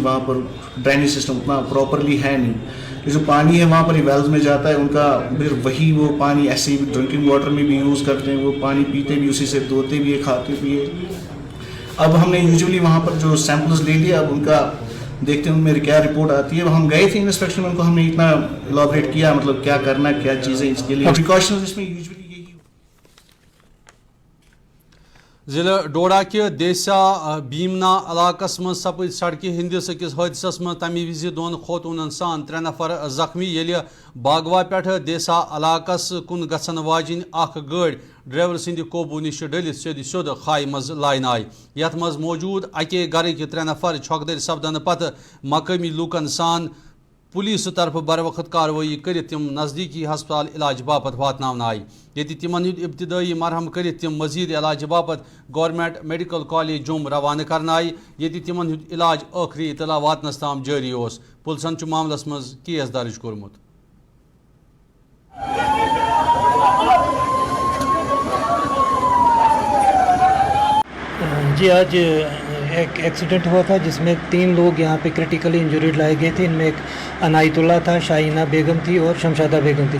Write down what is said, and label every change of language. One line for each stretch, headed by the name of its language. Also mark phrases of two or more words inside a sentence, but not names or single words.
Urdu: وہاں پر
English: drainage system
Urdu: اتنا پراپرلی ہے نہیں. یہ جو پانی ہے وہاں پر ویلز میں جاتا ہے, ان کا پھر وہی وہ پانی ایسے ہی
English: drinking water
Urdu: میں بھی یوز کرتے ہیں. وہ پانی پیتے بھی اسی سے, دھوتے بھی ہے, کھاتے بھی ہے. اب ہم نے یوزلی وہاں پر جو سیمپلز لے لیا, اب ان کا دیکھتے ہیں ان میں کیا رپورٹ آتی ہے. ہم گئے تھے انسپیکشن میں, ان کو ہم نے اتنا الیبوریٹ کیا مطلب کیا کرنا کیا چیزیں اس کے لیے پریکاشنز اس میں یوزلی
Kashmiri: ضلع ڈوڈا کہ دیسا بیمنا علاقس من سپد سڑکہ ہندس اکس حادثس من تمہ وز 2 خوتونن سان 3 نفر زخمی یل باغوا پہ دیسا علاقس کن گھن واجن اخ گاڑی ڈرائیور سند قوبو نش ڈلت سیود خائہ مز لائن آئی. یت مز موجود اکے گرک 3 نفر چھکدر سپدن پتہ مقامی لوکن سان پولیس طرف بر وقت کاروی کرت تم نزدیکی ہسپتال علاج باپت واتن آئی. یتی تمن ہند ابتدائی مرہم کرت تم مزید علاج باپت گورنمنٹ میڈیکل کالج جوم روانہ کرنا آئی. یتی تمن ہند علاج آخری اطلاع واتنس تام جاری اس. پولیسن معاملس مز کیس درج کورمت.
Urdu: جی آج ایک ایکسیڈنٹ ہوا تھا جس میں 3 لوگ یہاں پہ
English: critically injured
Urdu: لائے گئے تھے. ان میں ایک عنایت اللہ تھا, شاہینہ بیگم تھی اور شمشادہ بیگم تھی.